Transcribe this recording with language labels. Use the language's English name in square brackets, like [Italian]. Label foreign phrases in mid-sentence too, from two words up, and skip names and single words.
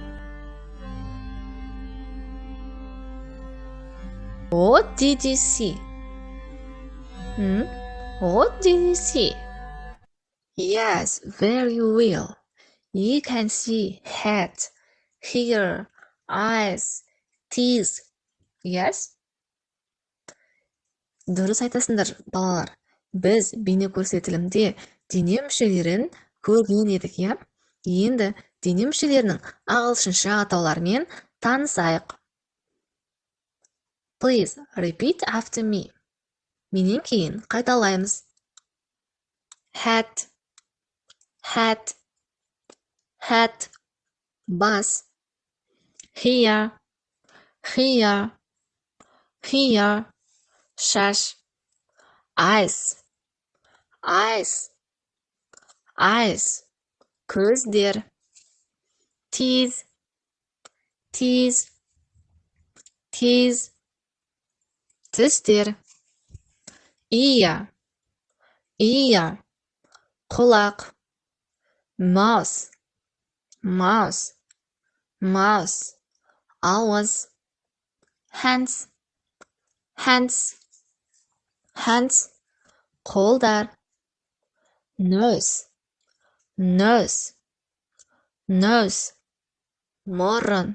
[English] What did you see? What did you see? Yes, very well. You can see head, hair, eyes, teeth. Yes? [Kazakh] Дұрыс айтасыңдар, балалар. Біз бейне көрсетілімде дене мүшелерін көрген едік, иә? Енді дене мүшелерінің ағылшынша атауларымен танысайық. [English] Please repeat after me. [Kazakh] Менен кейін қайталаймыз. [English] Head, head, head, бас. Hair, hair, hair, шаш. Eyes, eyes, eyes, көздер. Teeth, teeth, teeth, [Kazakh] тістер. [English] Ear, ear, құлақ. Mouth, mouth, mouth, ауыз. Hands, hands, hands, қолдар. Nose, nose, nose, мұрын.